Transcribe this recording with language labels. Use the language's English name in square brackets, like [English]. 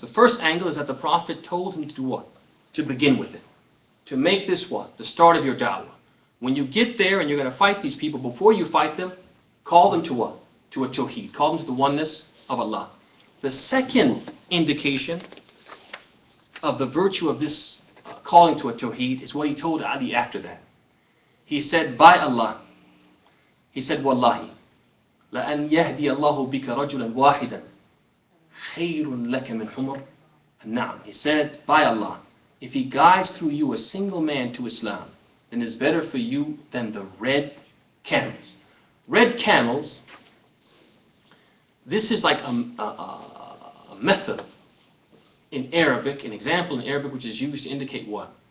[English] The first angle is that the Prophet told him to do what? To begin with it. To make this what? The start of your da'wah. When you get there and you're going to fight these people, before you fight them, call them to what? To at-Tawhid. Call them to the oneness of Allah. The second indication of the virtue of this calling to at-Tawhid is what he told Ali after that. He said, by Allah, he said, [Arabic] Wallahi, لَأَنْ يَهْدِيَ اللَّهُ بِكَ رَجُلًا وَاحِدًا خَيْرٌ لَكَ مِنْ حُمُرٍ النَّعَمِ. [English] He said, by Allah, if he guides through you a single man to Islam, then it's better for you than the red camels. Red camels, this is like a method in Arabic, an example in Arabic which is used to indicate what?